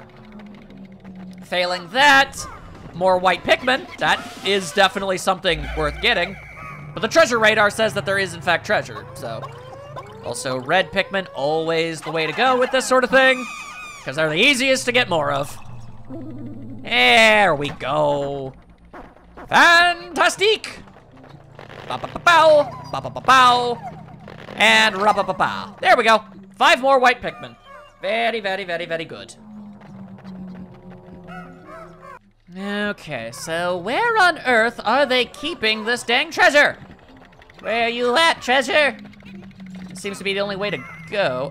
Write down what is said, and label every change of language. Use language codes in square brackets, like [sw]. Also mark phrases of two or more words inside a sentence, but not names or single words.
[en] Failing that, more white Pikmin. That is definitely something worth getting. But the treasure radar says that there is, in fact, treasure, so. Also, red Pikmin, always the way to go with this sort of thing, because they're the easiest to get more of. There we go. Fantastique! Ba-ba-ba-bow, ba-ba-ba-bow, and ra-ba-ba-bow. There we go. 5 more white Pikmin. Very, very, very, very good. Okay, so where on earth are they keeping this dang treasure? Where are you at, treasure? Seems to be the only way to go.